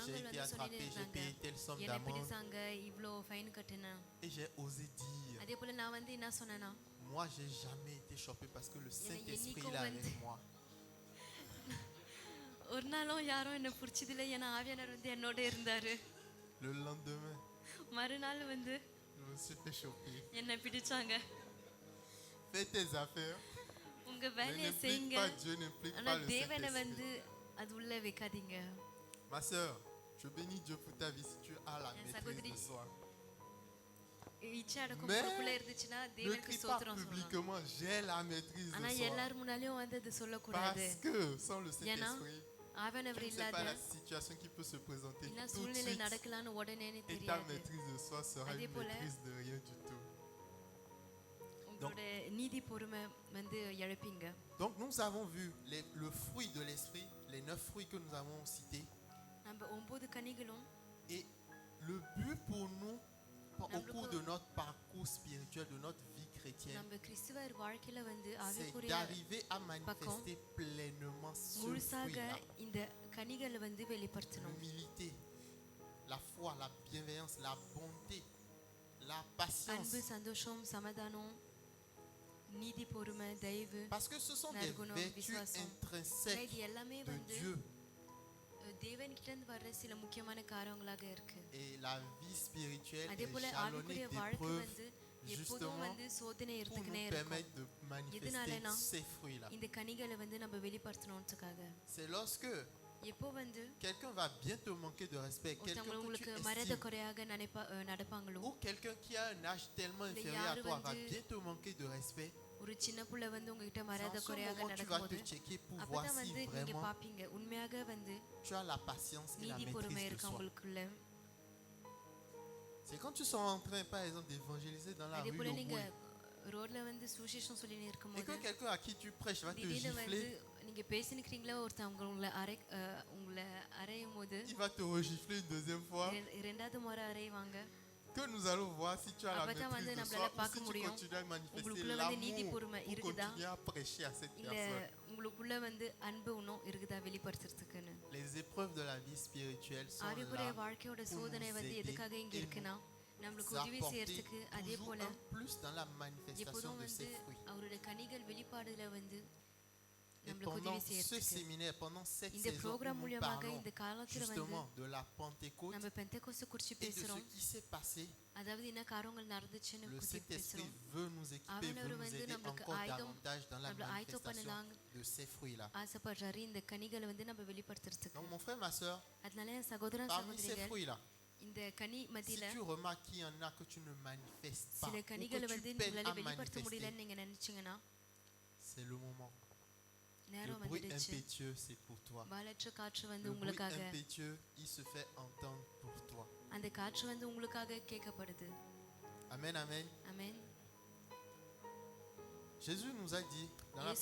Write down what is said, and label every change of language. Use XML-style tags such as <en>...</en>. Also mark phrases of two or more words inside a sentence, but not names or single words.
<ta>ஜனங்கள்</ta> <fr>été</fr> <ta>வந்து</ta> <fr>attrapé, j'ai</fr> <ta>சொல்லிட்டு</ta> <fr>payé telle somme</fr> <ta>என்ன</ta> <fr>d'amende.</fr> <ta>பிடிச்சாங்க, இவ்ளோ ஃபைன் கட்டினேன்.</ta> <fr>Et j'ai osé dire,</fr> <ta>அதே போல நான் வந்து என்ன சொன்னேன்னா,</ta> <fr>moi, j'ai jamais été chopé parce que le Saint-Esprit Yeniko est</fr> <ta>வந்து-</ta> <fr>avec moi.</fr> <ta>ஒரு நாளும் யாரும் என்ன பிடிச்சது இல்லை, ஏன்னா ஆவியானவர் வந்து என்னோட இருந்தாரு.</ta> <fr>Le lendemain,</fr> <ta>மறுநாள் வந்து</ta> <fr>je me suis fait choper.</fr> <ta>என்ன பிடிச்சாங்க.</ta> <fr>Fais tes affaires.</fr> <ta>உங்க</ta> <fr>Mais</fr> <ta>வேலையை</ta> <fr>n'implique</fr> <ta>செய்யுங்க,</ta> <fr>pas Dieu, n'implique</fr> <ta>ஆனா</ta> <fr>pas le</fr> <ta>தேவனை</ta> <fr>Saint-Esprit.</fr> <ta>வந்து அது உள்ள வைக்காதீங்க.</ta> <fr>Ma soeur, je bénis Dieu pour ta vie si tu as la</fr> <ta>Yes,</ta> <fr>maîtrise</fr> <ta>Sagodri.</ta> <fr>de soi.</fr> <ta>இச்சை அடக்கம்</ta> <fr>Mais</fr> <ta>உங்களுக்குள்ள இருந்துச்சுன்னா</ta> <fr>Ne</fr> <ta>தேவனுக்கு</ta> <fr>crie pas</fr> <ta>ஸ்தோத்திரம் சொல்லலாம்.</ta> <fr>publiquement, j'ai la maîtrise</fr> <ta>ஆனா</ta> <fr>de soi.</fr> <ta>எல்லாரும் முன்னாலேயும் வந்து அது சொல்லக்கூடாது.</ta> <fr>Parce que sans le</fr> <ta>ஏன்னா</ta> <fr>Saint-Esprit,</fr> <ta>ஆவியானவர்</ta> <fr>tu ne sais</fr> <ta>இல்லாத</ta> <fr>pas la situation qui peut se présenter</fr> <ta>என்ன</ta> <fr>tout de</fr> <ta>சூழ்நிலை</ta> <fr>suite.</fr> <ta>நடக்கலான்னு உடனே</ta> <fr>Et ta</fr> <ta>தெரியாது.</ta> <fr>maîtrise de soi sera Adé une</fr> <ta>போல-</ta> <fr>maîtrise de rien du tout.</fr> <ta>உங்களோட நீதி பொறுமை வந்து இழப்பீங்க.</ta> <fr>Donc nous avons vu le fruit de l'esprit, les 9 fruits que nous avons cités.</fr> <ta>நம்ம 9 கனிகளும்</ta> <fr>Et le but pour nous, au</fr> <ta>Namluku-</ta> <fr>cours de notre parcours spirituel, de notre vie chrétienne,</fr> <ta>நம்ம கிறிஸ்துவர் வாழ்க்கையில வந்து</ta> <fr>c'est</fr> <ta>ஆவிக்குரிய</ta> <fr>d'arriver à manifester pleinement ce</fr> <ta>முழுசாக</ta> <fr>fruit-là.</fr> <ta>இந்த கனிகளை வந்து வெளிப்படுத்தணும்.</ta> <fr>L'humilité, la foi, la bienveillance, la bonté, la patience.</fr> <ta>அன்பு, சந்தோஷம், சமாதானம், நீதி பொறுமை, தயவு.</ta> <fr>Parce que ce sont des</fr> <ta>நற்குணம்,</ta> <fr>vertus</fr> <ta>விசுவாசம்.</ta> <fr>intrinsèques</fr> <ta>இது எல்லாமே</ta> <fr>de</fr> <ta>வந்து</ta> <fr>Dieu.</fr> <ta>தேவன் கிட்ட இருந்து வர்ற சில முக்கியமான காரியங்களாக இருக்கு.</ta> <fr>Et la vie spirituelle</fr> <ta>அதே</ta> <fr>est</fr> <ta>போல</ta> <fr>jalonnée</fr> <ta>ஆவிக்குரிய வாழ்க்கை</ta> <fr>d'épreuves</fr> <ta>வந்து எப்போதும்</ta> <fr>justement</fr> <ta>வந்து சோதனை</ta> <fr>pour</fr> <ta>எடுத்துக்கினே</ta> <fr>nous</fr> <ta>இருக்கும்.</ta> <fr>permettre de manifester</fr> <ta>எதனாலனா,</ta> <fr>ces fruits-là.</fr> <ta>இந்த கனிகளை வந்து நம்ம வெளிப்படுத்தணும்ன்றதுக்காக.</ta> <fr>C'est lorsque</fr> <ta>எப்போ வந்து</ta> <fr>quelqu'un va bien te manquer de respect, quelqu'un</fr> <ta>ஒருத்தவங்க</ta> <fr>que tu</fr> <ta>உங்களுக்கு மரியாதை</ta> <fr>estimes,</fr> <ta>குறையாக நடப்பாங்களோ,</ta> <fr>ou quelqu'un qui a un âge tellement Le inférieur à</fr> <ta>yaru</ta> <fr>toi va</fr> <ta>vandu-</ta> <fr>bien te manquer de respect,</fr> <ta>ஒரு சின்ன புள்ள வந்து உங்ககிட்ட</ta> <fr>c'est</fr> <ta>மரியாதை</ta> <fr>en ce</fr> <ta>குறையாக</ta> <fr>moment que tu vas</fr> <ta>நடக்கும்போது</ta> <fr>te checker pour voir</fr> <ta>அப்பதான்</ta> <fr>si</fr> <ta>வந்து நீங்க</ta> <fr>vraiment</fr> <ta>பாப்பீங்க உண்மையாக வந்து</ta> <fr>tu as la patience et la</fr> <ta>நீதி பொறுமை</ta> <fr>maîtrise de</fr> <ta>இருக்கு</ta> <fr>soi.</fr> <ta>உங்களுக்குள்ள.</ta> <fr>C'est quand tu seras en train, par exemple, d'évangéliser dans la</fr> <ta>அதே</ta> <fr>rue</fr> <ta>போல நீங்க</ta> <fr>Lomoué,</fr> <ta>ரோட்ல வந்து சுவிசேஷம் சொல்லி</ta> <fr>et</fr> <ta>இருக்கும்போது</ta> <fr>que quelqu'un à qui tu prêches va te</fr> <ta>திடீர்னு வந்து</ta> <fr>gifler,</fr> <ta>நீங்க பேசினுக்கிறீங்களா, ஒருத்தவங்க உங்களை அறையும் போது</ta> <fr>il va te regifler une deuxième fois,</fr> <ta>இரண்டாவது முறை அறைவாங்க.</ta> <fr>que nous allons voir si tu as la</fr> <ta>அப்பதான் வந்து</ta> <fr>maîtrise de</fr> <ta>நம்மளால</ta> <fr>soi ou</fr> <ta>பார்க்க</ta> <fr>si tu</fr> <ta>முடியும்.</ta> <fr>continues à manifester</fr> <ta>உங்களுக்குள்ள வந்து நீதி</ta> <fr>l'amour</fr> <ta>பொறுமை</ta> <fr>pour</fr> <ta>இருக்குதா,</ta> <fr>continuer à prêcher à cette</fr> <ta>இல்ல</ta> <fr>personne.</fr> <ta>உங்களுக்குள்ள வந்து அன்பு இன்னும் இருக்குதா வெளிப்படுத்துறதுக்குன்னு.</ta> <fr>Les épreuves de la vie spirituelle sont</fr> <ta>ஆவிக்குரிய</ta> <fr>là</fr> <ta>வாழ்க்கையோட</ta> <fr>pour</fr> <ta>சோதனை</ta> <fr>nous</fr> <ta>வந்து</ta> <fr>aider</fr> <ta>எதுக்காக இங்க</ta> <fr>et</fr> <ta>இருக்குன்னா நம்மளுக்கு</ta> <fr>nous</fr> <ta>உதவி</ta> <fr>apporter</fr> <ta>செய்யறதுக்கு. அதே</ta> <fr>toujours</fr> <ta>போல</ta> <fr>un plus dans la manifestation</fr> <ta>எப்போதும்</ta> <fr>de</fr> <ta>வந்து</ta> <fr>ces fruits.</fr> <ta>அவருடைய கனிகள் வெளிப்பாடுல வந்து</ta> <fr>Et</fr> <ta>நம்மளுக்கு</ta> <fr>pendant</fr> <ta>உதவி</ta> <fr>ce</fr> <ta>செய்யறதுக்கு</ta> <fr>séminaire, pendant cette</fr> <ta>இந்த</ta> <fr>saison, où</fr> <ta>ப்ரோக்ராம்</ta> <fr>nous</fr> <ta>மூலியமாக</ta> <fr>parlons</fr> <ta>இந்த காலத்துல வந்து</ta> <fr>justement de la Pentecôte</fr> <ta>நம்ம பெந்தெகோஸ்து குறித்து</ta> <fr>et de ce</fr> <ta>பேசுறோம்.</ta> <fr>qui s'est passé,</fr> <ta>அதாவது என்ன காரியங்கள் நடந்துச்சுன்னு</ta> <fr>le</fr> <ta>குறித்து</ta> <fr>Saint-Esprit</fr> <ta>பேசுறோம்.</ta> <fr>veut nous équiper, veut</fr> <ta>ஆவியானவர்</ta> <fr>nous</fr> <ta>வந்து</ta> <fr>aider</fr> <ta>நம்மளுக்கு</ta> <fr>encore</fr> <ta>ஆயுதம்</ta> <fr>davantage dans la</fr> <ta>நம்மள ஆயுதம்</ta> <fr>manifestation</fr> <ta>பண்ணலாம்</ta> <fr>de ces fruits-là.</fr> <ta>ஆசைப்படுறாரு இந்த கனிகளை வந்து நம்ம வெளிப்படுத்துறதுக்கு.</ta> <fr>Donc mon frère, ma soeur,</fr> <ta>அதனால என் சகோதரன்</ta> <fr>parmi ces</fr> <ta>சகோதரிகள்</ta> <fr>fruits-là,</fr> <ta>இந்த கனி</ta> <fr>si</fr> <ta>மத்தியில</ta> <fr>tu remarques qu'il y en a que tu ne manifestes pas,</fr> <ta>சில</ta> <fr>ou que</fr> <ta>கனிகளை வந்து</ta> <fr>tu peines</fr> <ta>உங்களால</ta> <fr>à</fr> <ta>வெளிப்படுத்த</ta> <fr>manifester,</fr> <ta>முடியலன்னு நீங்க நினைச்சீங்கன்னா</ta> <fr>c'est le moment. Le</fr> <ta>நேரம்</ta> <fr>bruit</fr> <ta>வந்துடுச்சு.</ta> <fr>impétueux, c'est pour toi.</fr> <ta>பாலற்ற காற்று வந்து</ta> <fr>Le bruit</fr> <ta>உங்களுக்காக,</ta> <fr>impétueux, il se fait entendre pour toi.</fr> <ta>அந்த காற்று வந்து உங்களுக்காக கேட்கப்படுது.</ta> <fr>Amen, amen.</fr> <ta>ஆமென்.</ta> <fr>Jésus nous a dit dans la</fr>